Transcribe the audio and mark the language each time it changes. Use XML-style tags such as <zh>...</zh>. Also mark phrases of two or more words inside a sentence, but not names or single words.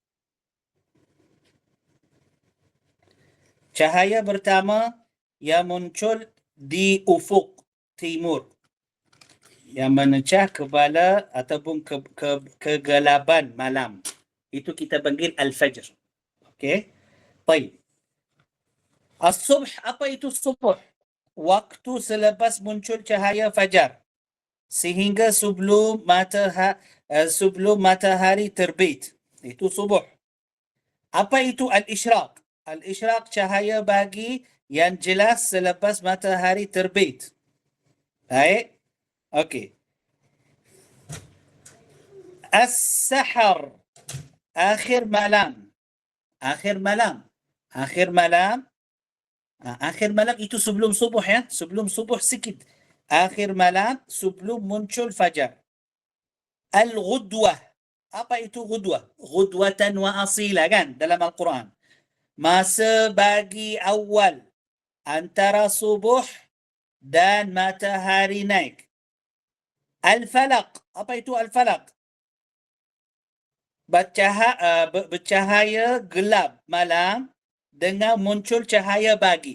<ms>Cahaya pertama yang muncul di ufuk timur, yang memecah kepala ataupun kegelapan malam. itu kita panggil al-fajr. Okey. Baik. As-subh, apa itu subuh? Waktu selepas muncul cahaya fajar sehingga sebelum matahari terbit. Itu subuh. Apa itu al-isyraq? Al-isyraq cahaya pagi yang jelas selepas matahari terbit. Baik. Okey. As-sahar, akhir malam. Akhir malam. Akhir malam. Akhir malam itu sebelum subuh ya. Sebelum subuh sikit. Akhir malam sebelum muncul fajar. Al-ghudwah. Apa itu ghudwah?</ms> <ar>غدوة وأصيلا</ar> <ms>kan dalam Al-Quran. Masa bagi awal antara subuh dan matahari naik. Al-falaq. Apa itu al-falaq? Bercahaya gelap malam dengan muncul cahaya pagi.</ms>